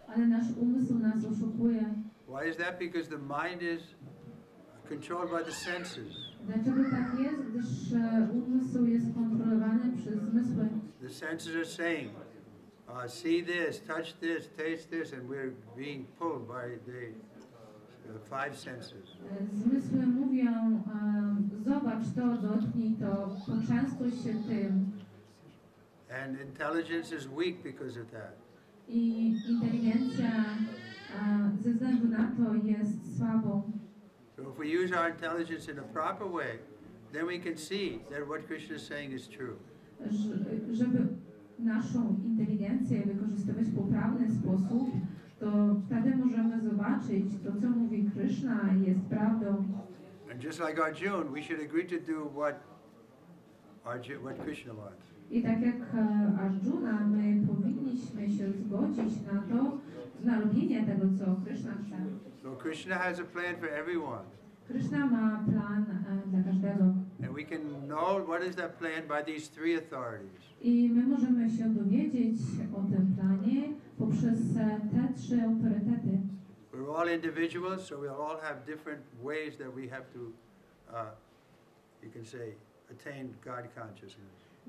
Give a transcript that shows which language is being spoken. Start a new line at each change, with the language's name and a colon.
Polish: Ale nasz umysł nas oszukuje.
English: Why is that? Because the mind is controlled by the senses.
Polish: Dlaczego tak jest? Gdyż umysł jest kontrolowany przez zmysły.
English: The senses are saying, see this, touch this, taste this, and we're being pulled by the five senses.
Polish: Zmysły mówią, zobacz to, dotknij to, poczęstuj się tym.
English: And intelligence is weak because of that.
Polish: I inteligencja ze względu na to jest słabą.
English: So if we use our intelligence in a proper way, then we can see that what Krishna is saying is true.
Polish: Żeby naszą inteligencję wykorzystywać w poprawny sposób, to wtedy możemy zobaczyć, to co mówi Kryszna jest prawdą.
English: And just like Arjuna, we should agree to do what what Krishna wants.
Polish: I tak jak Arjuna, my powinniśmy się zgodzić na to, na robienie tego, co Kryszna chce.
English: So Krishna has a plan for everyone.
Polish: Kryszna ma plan dla każdego.
English: And we can know what is that plan by these three authorities.
Polish: I my możemy się dowiedzieć o tym planie poprzez te trzy autorytety.
English: We're all individuals, so we'll all have different ways that we have to, you can say, attain God consciousness.